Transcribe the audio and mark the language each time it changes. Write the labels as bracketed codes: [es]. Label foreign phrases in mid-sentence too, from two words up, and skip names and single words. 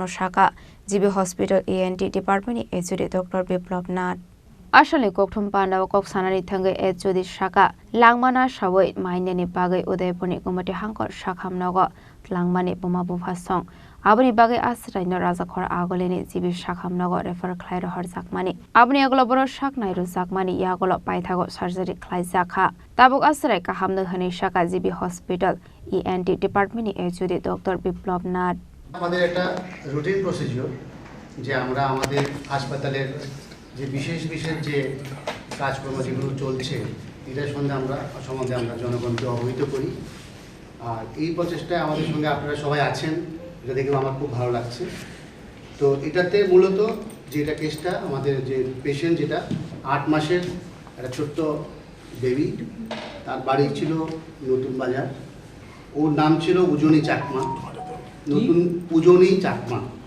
[trp] साका जिबि हॉस्पिटल [en] ENT department [trp] नि एजुडि डॉक्टर बिप्लब नाथ आसलनि गौथम पाना कक सानानि थंगै एजुडि साका लांमाना सावै माइनेनि बागै उदयपुरनि गुमति हांकर साकामनगो लांमानि बुमा बुफासं आबनि बागै आश्रयनो राजाखर आगलेनि जिबि साकामनगो रेफर खलायरो हरजाकमानि आबनि आगलो बर साक नायरो जाकमानि यागलो पाइथागो सार्जारि खलाय जाखा ताबुक आश्रय काहामनो हनै साका जिबि हॉस्पिटल [en] ENT department [trp] नि एजुडि डॉक्टर बिप्लब नाथ [bn] আমাদের একটা [en] routine procedure [bn] যে আমরা আমাদের হাসপাতালের যে বিশেষ যে কাজকর্ম যেগুলো চলছে এটার সম্বন্ধে আমরা জনগণকে অবহিত করি আর এই প্রচেষ্টায় আমাদের সঙ্গে আপনারা সবাই আছেন এটা দেখে আমার খুব ভালো লাগছে তো এটাতে মূলত যেটা কেসটা আমাদের যে পেশেন্ট যেটা 8 মাসের একটা ছোট্ট বেবি তার বাড়ি ছিল নতুন বাজার ওর নাম ছিল উজনি চাকমা নতুন উজনি চাকমা